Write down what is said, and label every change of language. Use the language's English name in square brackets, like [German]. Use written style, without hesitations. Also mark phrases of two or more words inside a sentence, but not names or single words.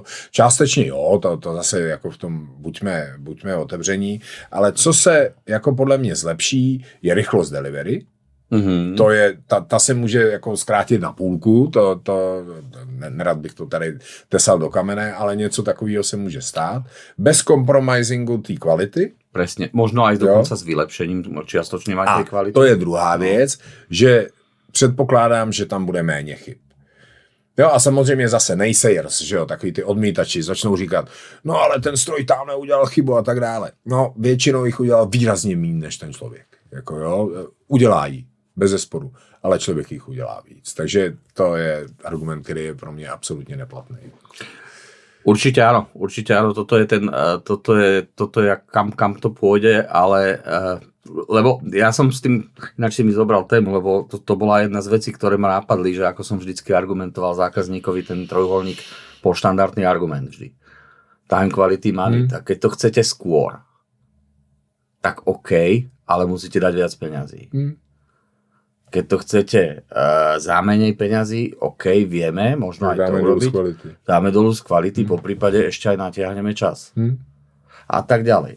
[Czech] Částečně jo, to zase jako v tom buďme otevření, ale co se jako podle mě zlepší, je rychlost delivery. Mm-hmm. To je, ta se může jako zkrátit na půlku, nerad bych to tady tesal do kamene, ale něco takového se může stát. Bez compromisingu té kvality. [Slovak] Presne, možno aj dokonca s vylepšením čiastočne aj tej kvality. [Czech] To je druhá věc, že předpokládám, že tam bude méně chyb. Jo, a samozřejmě zase naysayers, že jo, takový ty odmítači začnou říkat, no ale ten stroj tam neudělal chybu a tak dále. No, většinou jich udělal výrazně méně než ten člověk. Jako jo, udělá jí, bez zesporu, ale člověk jich udělá víc. Takže to je argument, který je pro mě absolutně neplatný. [Slovak] Určite áno. Toto je kam to pôjde, ale lebo ja som s tým, ináč si mi zobral tému, lebo to bola jedna z vecí, ktoré ma napadli, že ako som vždycky argumentoval zákazníkovi ten trojuholník po štandardný argument vždy. [English] Time, quality, money. [Slovak] Tak keď to chcete skôr, tak OK, ale musíte dať viac peňazí. Keď to chcete za menej peňazí, OK, vieme, možno aj to urobiť. Dáme dolu z kvality, po prípade ešte aj natiahneme čas. A tak ďalej.